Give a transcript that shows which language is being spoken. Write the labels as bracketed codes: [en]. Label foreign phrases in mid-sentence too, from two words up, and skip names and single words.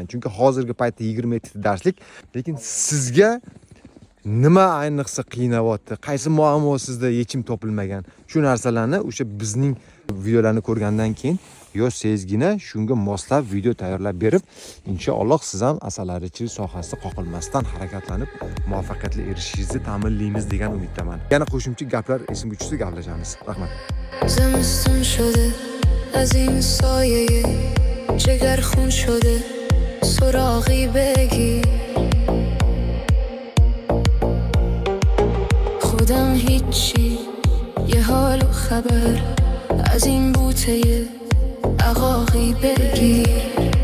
[uz] Chunki hozirgi paytda 27 ta darslik, lekin sizga nima ayniqsa qiynayapti, qaysi muammo sizda yechim topilmagan, shu narsalarni o'sha bizning videolarni ko'rgandan keyin yo'q sezgina shunga moslab video tayyorlab berib, inshaalloh siz ham asalarichilik sohasida qoqilmasdan harakatlanib muvaffaqiyatga erishishingizni ta'minlaymiz degan umiddaman. Yana qo'shimcha gaplar esimga tushsa gaplashamiz. Rahmat. [fa] زمستون شده از این سایه جگر خون شده سراغی بگیر خودم هیچی یه حال و خبر از این بوته عقاقی بگیر